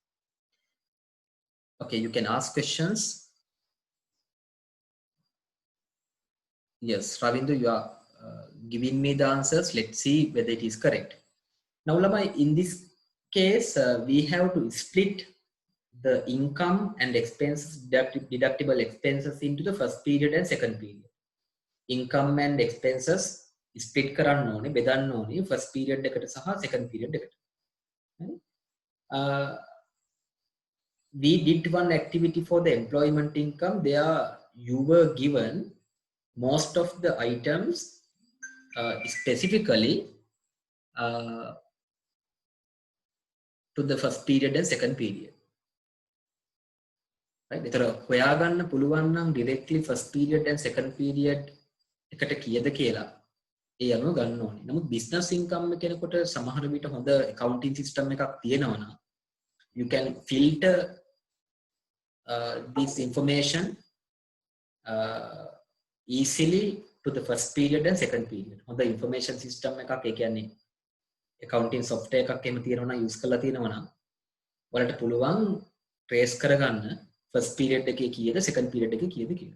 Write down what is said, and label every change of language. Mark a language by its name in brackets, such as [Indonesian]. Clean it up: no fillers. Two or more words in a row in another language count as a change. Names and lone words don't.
[English] Okay, you can ask questions. Yes, Ravindu, you are giving me the answers. Let's see whether it is correct. Now, Lamai, in this case, we have to split the income and expenses, deductible expenses into the first period and second period. Income and expenses split [Sinhala] කරන්න ඕනේ, බෙදන්න ඕනේ [English] first period [Sinhala] එකට සහ [English] second period [Sinhala] එකට. [English] We did one activity for the employment income. There you were given most of the items specifically to the first period and second period. Right? [Sinhala] ඒතර හොයාගන්න පුළුවන් නම් directly [English] first period and second period [Sinhala] එකට කීයද කියලා ඒ අනුව ගන්න ඕනේ. නමුත් [English] business income [Sinhala] කෙනෙකුට සමහර විට හොඳ [English] accounting system [Sinhala] එකක් තියෙනවා නම් [English] you can filter this information easily to the first period and second period. [Sinhala] හොඳ [English] information system [Sinhala] එකක් ඒ කියන්නේ [English] accounting software [Sinhala] එකක් එහෙම තියෙනවා නම් use කරලා තියෙනවා නම් ඔයාලට පුළුවන් trace කරගන්න [English] first period [Sinhala] එකේ කීයද [English] second period [Sinhala] එකේ කීයද කියලා.